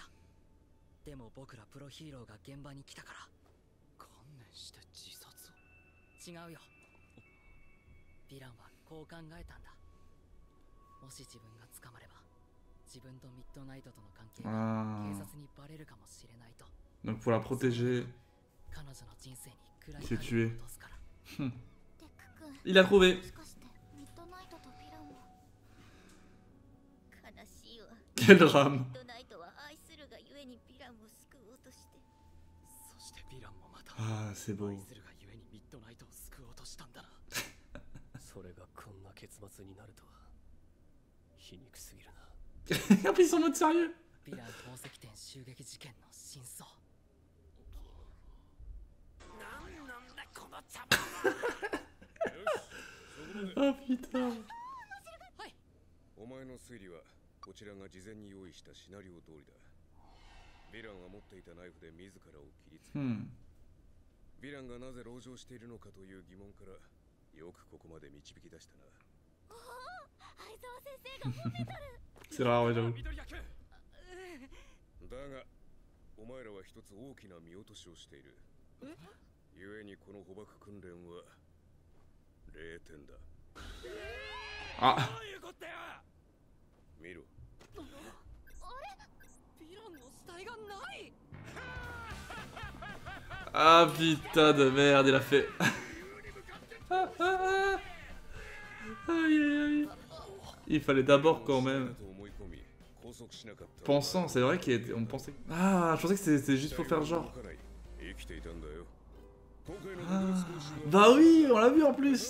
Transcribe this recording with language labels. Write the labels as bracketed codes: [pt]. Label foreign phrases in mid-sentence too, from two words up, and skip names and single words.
[ja] でも僕らプロヒーローが現場に来たから観念して自殺を。違うよ。ヴィランはこう考えたんだ。もし自分が捕まれば自分とミッドナイトとの関係が警察にバレるかもしれないと。 [fr] Donc pour la protéger, [ja] 彼女の人生に暗い [fr] il s'est tué. [ja] 落とすから。デク君。 [fr] Il a trouvé. [ja] もしかしてミッドナイトとヴィランは。悲しいわ。 [fr] Quel drame. [ja] ミッドナイトは愛するがゆえにヴィランを救おうとして。そしてヴィランもまた [fr] Ah, c'est beau. [ja] 愛するがゆえにミッドナイトを救おうとしたんだな。それがこんな結末になるとは皮肉すぎるな。 [fr] En plus, ils sont en mode sérieux. [ja] ヴィラン宝石店襲撃事件の真相。なんなんだこの茶番は。 [fr] Ah putain. [ja] お前の推理はこちらが事前に用意したシナリオ通りだ。ヴィランが持っていたナイフで自らを切りつけ、ヴィランがなぜ籠城しているのかという疑問からよくここまで導き出したな。相沢先生が褒めとる。 [fr] C'est rare, ouais, j'avoue. [ja] 緑谷君。だがお前らは一つ大きな見落としをしている。故にこの捕獲訓練は0点だ。 [fr] Ah. [ja] どういうことよ。見ろ。ヴィランの死体がない。 [fr] Ah putain de merde, il a fait. Aïe aïe aïe. Il fallait d'abord quand même. Pensant, c'est vrai qu'on pensait. Ah, je pensais que c'était juste pour faire genre. Ah, bah oui, on l'a vu en plus.